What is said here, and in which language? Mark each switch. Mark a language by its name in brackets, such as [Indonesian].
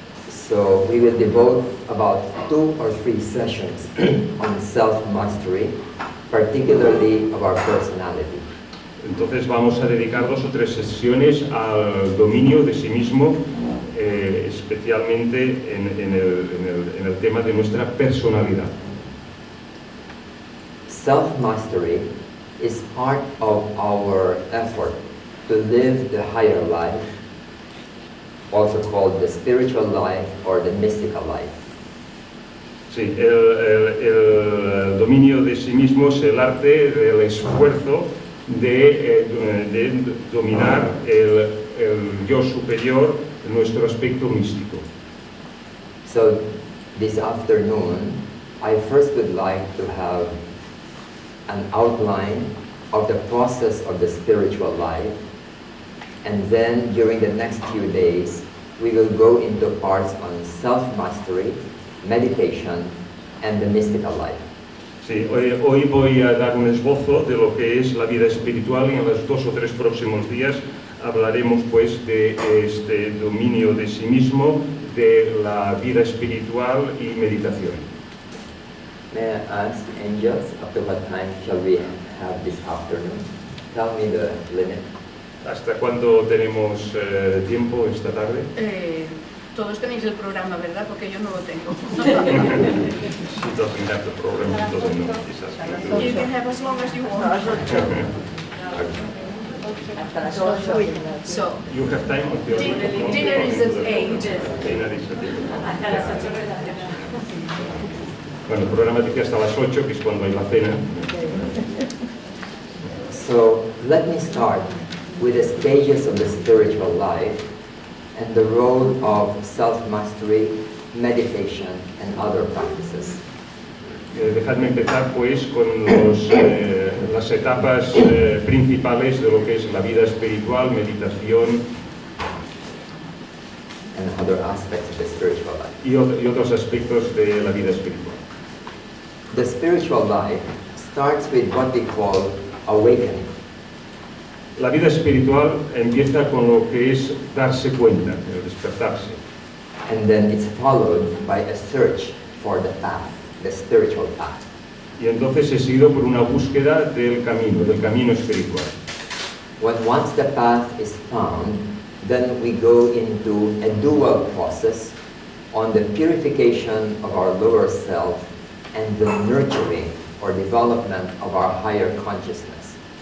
[English] So we will devote about 2 or 3 sessions on self-mastery, particularly of our personality. [Spanish] Entonces vamos a dedicar 2 o 3 sesiones al dominio de sí mismo, especialmente en el tema de nuestra personalidad. [English] Self-mastery is part of our effort to live the higher life, also called the spiritual life or the mystical life. [Spanish] Sí, el dominio de sí mismo es el arte del esfuerzo de dominar el yo superior, nuestro aspecto místico. [English] So this afternoon, I first would like to have an outline of the process of the spiritual life, and then during the next few days, we will go into parts on self-mastery, meditation, and the mystical life. [Spanish] Sí, hoy voy a dar un esbozo de lo que es la vida espiritual y en los 2 o 3 próximos días hablaremos pues de este dominio de sí mismo, de la vida espiritual y meditación. [English] May I ask, angels, up to what time shall we have this afternoon? Tell me the limit. [Spanish] ¿Hasta cuándo tenemos tiempo esta tarde? Todos tenéis el programa, ¿verdad? Porque yo no lo tengo. [English] She doesn't have the program, she doesn't know. You can have as long as you want. So, You have time until... dinner is at 8. Dinner is at 8. [Spanish] Bueno, el programa dice hasta las 8, que es cuando hay la cena. [English] So let me start with the stages of the spiritual life and the role of self-mastery, meditation, and other practices. [Spanish] Dejadme empezar pues con las etapas principales de lo que es la vida espiritual, meditación [English] And other aspects of the spiritual life. [Spanish] y otros aspectos de la vida espiritual. [English] The spiritual life starts with what we call awakening. [Spanish] La vida espiritual empieza con lo que es darse cuenta, el despertarse. [English] And then it's followed by a search for the path, the spiritual path. [Spanish] Y entonces es seguido por una búsqueda del camino espiritual. [English] When once the path is found, then we go into a dual process on the purification of our lower self and the nurturing or development of our higher consciousness.